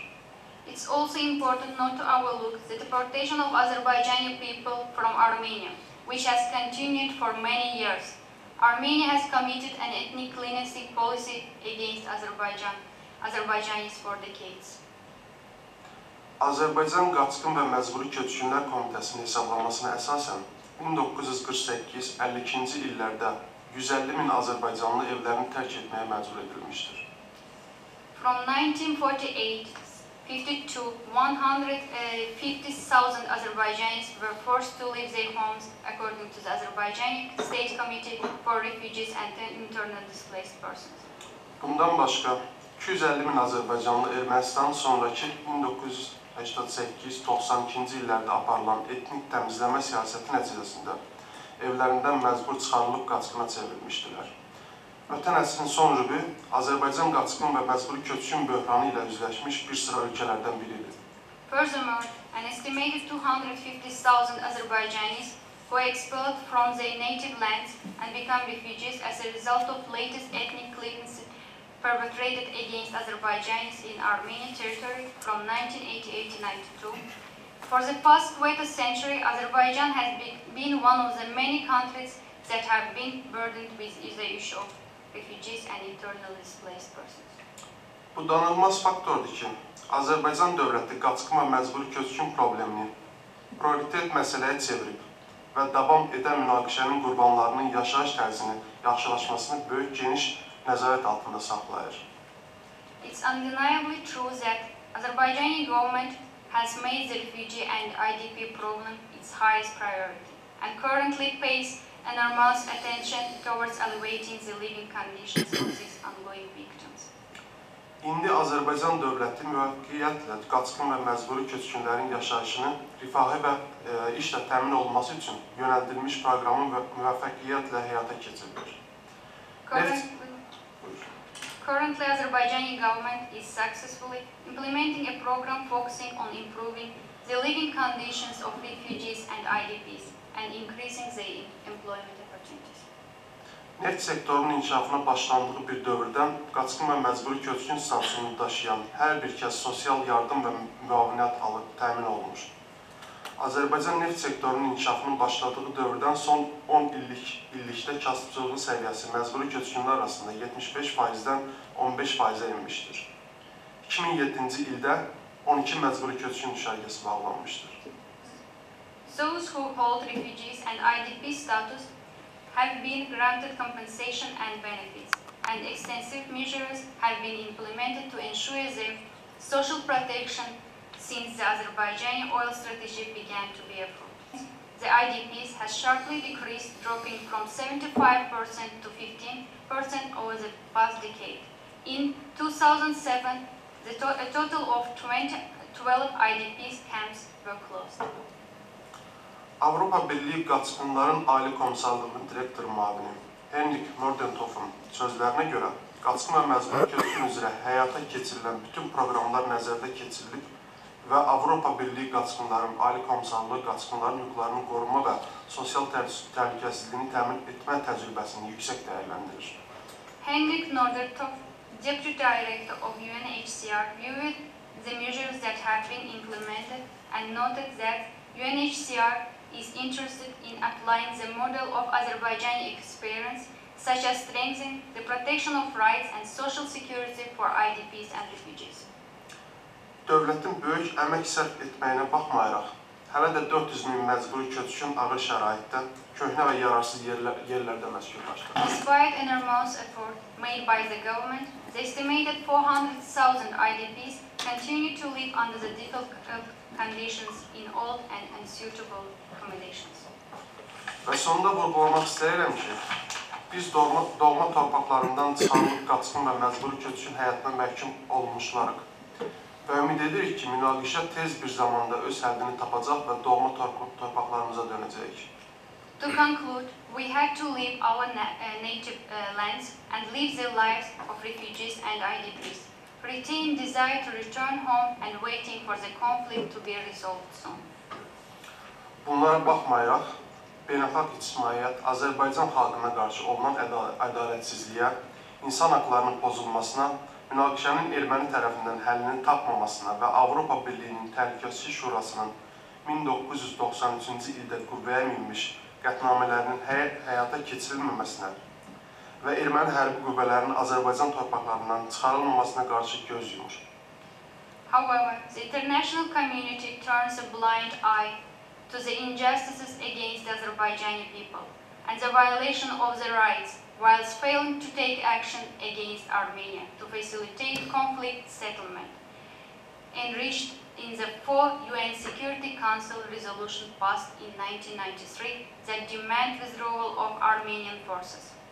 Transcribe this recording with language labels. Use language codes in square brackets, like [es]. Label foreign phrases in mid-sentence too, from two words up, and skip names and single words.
[en] It's also important not to overlook the deportation of Azerbaijani people from Armenia, which has continued for many years. Armenia has committed an ethnic cleansing policy against Azerbaijanis for decades. [az] Azərbaycan Qaçqın və Məcburi Köçkünlər Komitəsinin hesablamasına əsasən 1948-52-ci illərdə 150 min Azərbaycanlı evlərini tərk etməyə məcbur edilmişdir. [en] From 1948-52, 150,000 Azerbaijanis were forced to leave their homes according to the Azerbaijani State Committee for Refugees and Internally Displaced Persons. [az] Bundan başqa 250 min Azərbaycanlı Ermənistanın sonraki 1988-92-ci illərdə aparılan etnik təmizləmə siyasəti nəticəsində evlərindən məcbur çıxarılıb qaçqına çevrilmişdilər. Ötən əsrin son rübü Azərbaycan qaçqın və məcburi köçkün böhranı ilə üzləşmiş bir sıra ölkələrdən biridir. [en] Furthermore, an estimated 250,000 Azerbaijanis were expelled from their native lands and become refugees as a result of latest ethnic cleansing perpetrated against Azerbaijanis in Armenian territory from 1988 to 1992. For the past quarter century, Azerbaijan has been one of the many countries that have been burdened with the issue of refugees and internally displaced persons. [az] Bu danılmaz faktordur ki, Azərbaycan dövləti qaçqın və məcburi köçkün problemini prioritet məsələyə çevirib və davam edən münaqişənin qurbanlarının yaşayış tərzini yaxşılaşmasını böyük geniş nəzarət altında saxlayır. [en] It's undeniably true that Azerbaijani government has made the refugee and IDP problem its highest priority and currently pays enormous attention towards elevating the living conditions of these ongoing victims. [az] İndi Azərbaycan dövləti müvəqqətiyyətlə qaçqın və məcburi köçkünlərin yaşayışını, rifahı və işlə təmin olunması üçün yönəldilmiş proqramın müvəffəqiyyətlə həyata keçirilir. [en] Currently, Azerbaijani government is successfully implementing a program focusing on improving the living conditions of refugees and IDPs and increasing their employment opportunities. [az] Neft sektorunun inkişafına başlandığı bir dövrdən qaçqın və məcburi köçkün statusunu daşıyan hər bir kəs sosial yardım və müavinət alıb təmin olunmuşdur. Azərbaycan neft sektorunun inkişafının başladığı dövrdən son 10 illikdə kasıbçılığın səviyyəsi məcburi köçkünlər arasında 75%-dən 15%-ə enmişdir. 2007-ci ildə 12 məcburi köçkün düşərgəsi bağlanmışdır. [en] Those who hold refugees and IDP status have been granted compensation and benefits, and extensive measures have been implemented to ensure their social protection since the Azerbaijani oil strategy began to bear fruit. The IDPs has sharply decreased, dropping from 75% to 15% over the past decade. In 2007, a total of 12 IDP camps were closed. [az] Avropa Birliği Qaçqınların Aile Komşularının direktor müavini Henrik Nordentoff'un sözlərinə görə qaçqın və məcburi köçkün üzrə həyata keçirilən bütün proqramlar nəzərdə keçirilib və Avropa Birliği qaçqınların, aile komşularlığı qaçqınların hüquqlarını qoruma və sosial təhlükəsizliyini təmin etmə təcrübəsini yüksək dəyərləndirir. [en] Henrik Nordentoff, Deputy Director of UNHCR, viewed the measures that have been implemented and noted that UNHCR is interested in applying the model of Azerbaijani experience, such as strengthening the protection of rights and social security for IDPs and refugees. [az] Dövlətin böyük əmək sərf etməyinə baxmayaraq, hələ də 400 min məcburi köçkün ağır şəraitdə, köhnə və yararsız yerlərdə məskunlaşdır. [en] Despite enormous effort made by the government, the estimated 400,000 IDPs continue to live under the difficult conditions in old and unsuitable accommodations. [az] Və sonunda vurğulamaq istəyirəm ki, biz doğma torpaqlarından çıxarılıb qaçqın və məcburi köçkün həyatına məhkum olmuşlarıq. Və ümid edirik ki, münaqişə tez bir zamanda öz həllini tapacaq və doğma torpaqlarımıza dönəcəyik. [en] To conclude, we had to leave our native lands and live the lives of refugees and IDPs, retain desire to return home and waiting for the conflict to be resolved soon. [az] Bunlara baxmayaraq, beynəlxalq ictimaiyyət Azərbaycan xalqına qarşı olunan ədalətsizliyə, insan haqlarının pozulmasına, münaqişənin erməni tərəfindən həllini tapmamasına və Avropa Birliyinin Təhlükəsizlik Şurasının 1993-cü ildə qüvvəyə minmiş qətnamələrinin həyata keçirilməməsinə və erməni hərbi qüvvələrinin Azərbaycan torpaqlarından çıxarılmamasına qarşı göz yumur. [en] However, the international community turns a blind eye to the injustices against the Azerbaijani people and the violation of their rights, whilst failing to take action against Armenia to facilitate conflict settlement, enriched in the 4 UN Security Council resolution passed in 1993 that demand withdrawal of Armenian forces.